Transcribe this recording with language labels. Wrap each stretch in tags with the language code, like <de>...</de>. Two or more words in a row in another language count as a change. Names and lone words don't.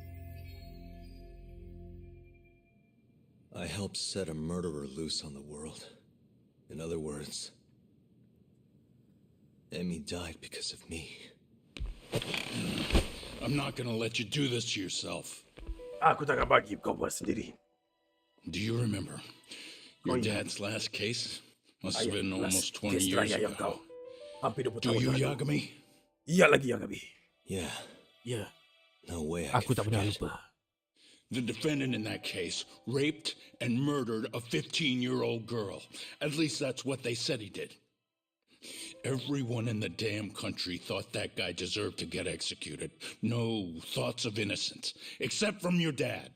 <en>I helped set a murderer loose on the world. In other words, Emi died because of me. I'm not gonna let you do this to yourself.</en> <ms>Aku takkan bagi kau buat sendiri.</ms> <en>Do you remember your dad's last case? Must have been almost 20 years ago.</en> <ms>Hampir 20</ms> <en>Do</en> <ms>tahun</ms> <en>you,</en> <ms>lalu.</ms> <en>Yagami?</en> <ms>Iya lagi Yagami.</ms> <en>Yeah.</en> <ms>Ya.</ms> <en>No way I</en> <ms>Aku</ms> <en>could</en> <ms>tak pernah</ms> <en>forget.</en> <ms>lupa.</ms> <en>The defendant in that case raped and murdered a 15-year-old girl. At least that's what they said he did. Everyone in the damn country thought that guy deserved to get executed. No thoughts of innocence, except from your dad.</en>